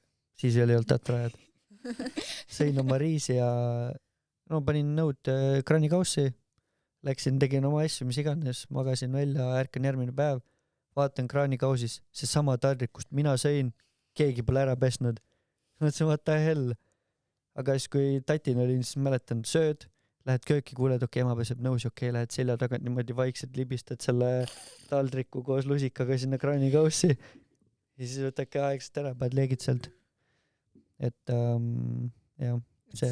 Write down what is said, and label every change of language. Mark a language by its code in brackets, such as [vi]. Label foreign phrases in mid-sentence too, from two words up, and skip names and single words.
[et] Siis ei olnud tatrajad. Sõin oma riisi ja panin nõud kraanikaussi, läksin, tegin oma asju, mis iganes, magasin välja, ärkan järgmine päev, vaatan kraanikausis, see sama taldrik, kust mina sõin, keegi pole ära pesnud. Mõtlesin, [en] what the hell. [et] Aga siis, kui tatin olin, siis mäletan, sööd, lähed kööki, kuuled, okei, ema peseb nõus, okei, lähed selja tagant niimoodi vaikselt libistad selle taldriku koos lusikaga sinna kraanikaussi ja siis võtadki aegselt ära, paned leegid sealt. Et jah, see...